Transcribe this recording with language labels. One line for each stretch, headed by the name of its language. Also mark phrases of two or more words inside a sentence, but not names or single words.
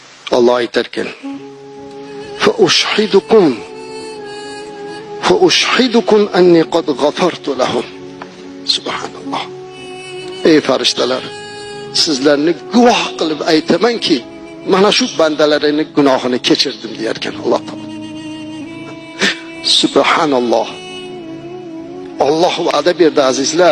Arabic: Allah aytarkan: "فأشهدكم أني قد غفرت لهم."
Uzbek: Subhanalloh. Ey farishtalar, sizlarni guvoh qilib aytamanki, mana shu bandalaringning gunohini kechirdim deyarkan Alloh taolo. Subhanalloh. Alloh va'da berdi azizlar.